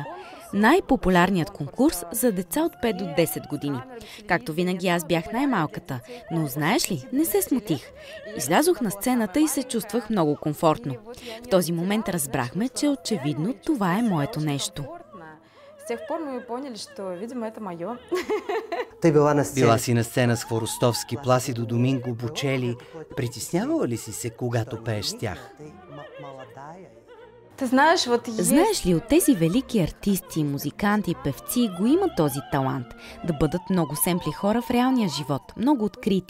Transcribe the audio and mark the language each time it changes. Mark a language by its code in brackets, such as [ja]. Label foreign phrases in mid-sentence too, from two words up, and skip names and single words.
[bg] Най-популярният конкурс за деца от 5 до 10 години. Както винаги аз бях най-малката, но знаеш ли, не се смутих. Излязох на сцената и се чувствах много комфортно. В този момент разбрахме, че очевидно това е моето нещо. [ru] С тех пор мы поняли, что, видимо, это моё. [bg] Била си на сцена с Хворостовски, Пласидо Доминго, Бочели. Притеснявала ли си се, когато пееш с тях? Знаеш ли, от тези велики артисти, музиканти, певци го има този талант да бъдат много семпли хора в реалния живот, много открити.